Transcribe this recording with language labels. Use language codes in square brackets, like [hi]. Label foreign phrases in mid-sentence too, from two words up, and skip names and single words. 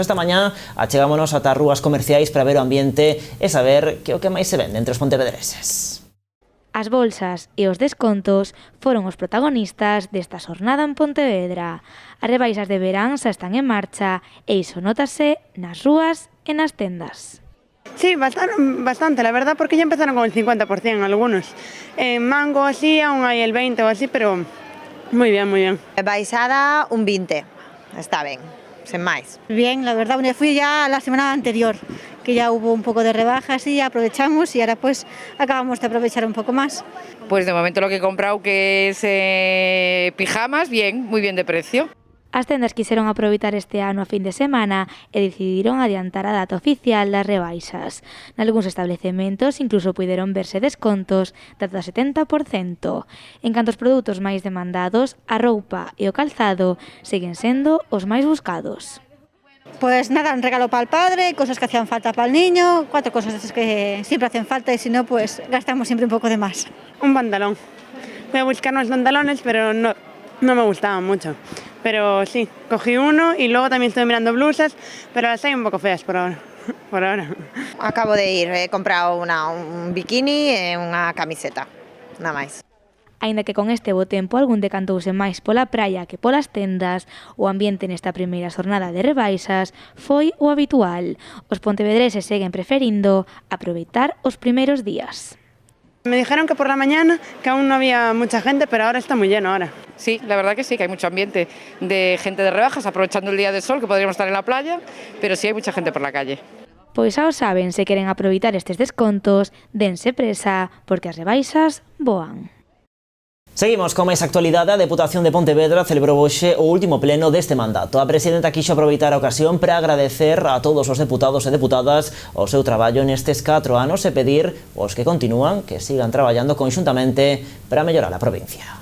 [gl] Esta mañá achegámonos ata as rúas comerciais para ver o ambiente e saber que o que máis se vende entre os pontevedreses. As bolsas e os descontos foron os protagonistas desta xornada en Pontevedra. As rebaixas de verán xa están en marcha e iso nótase nas rúas e nas tendas. [es] Sí, bastante, la verdad, porque ya empezaron con el 50% algunos. En mango así, aún hay el 20 o así, pero muy bien, muy bien. [gl] Baixada un 20, está ben, sen máis. [es] Bien, la verdad, me fui ya la semana anterior, que ya hubo un poco de rebajas y aprovechamos y ahora pues acabamos de aprovechar un poco más. Pues de momento lo que he comprado, que es pijamas, bien, muy bien de precio. [gl] As tendas quixeron aproveitar este ano a fin de semana e decidiron adiantar a data oficial das rebaixas. Nalgúns establecementos incluso puideron verse descontos de ata 70%. En canto aos produtos máis demandados, a roupa e o calzado seguen sendo os máis buscados. [es] Pues nada, un regalo para el padre, cosas que hacían falta para el niño, 4 cosas que siempre hacen falta y si no, pues gastamos siempre un poco de más. Un pantalón. Voy a buscar unos pantalones, pero no me gustaban mucho. Pero sí, cogí uno y luego también estoy mirando blusas, pero las hay un poco feas por ahora. Acabo de ir, he comprado un bikini [gl] e unha camiseta, nada máis. Aínda que con este bo tempo algún decantouse máis pola praia que polas tendas, o ambiente nesta primeira xornada de rebaixas foi o habitual. Os pontevedreses seguen preferindo aproveitar os primeiros días. [es] Me dijeron que por la mañana que aún no había mucha gente, pero ahora está muy lleno ahora. Sí, la verdad que sí, que hay mucho ambiente de gente de rebajas, aprovechando el día de sol, que podríamos estar en la playa, pero sí hay mucha gente por la calle. [gl] Pois xa o saben, se queren aproveitar estes descontos, dense presa, porque as rebaixas voan. Seguimos con máis actualidade. A Deputación de Pontevedra celebrou hoxe o último pleno deste mandato. A presidenta quixo aproveitar a ocasión para agradecer a todos os deputados e deputadas o seu traballo nestes 4 anos e pedir aos que continúan que sigan traballando conxuntamente para mellorar a provincia.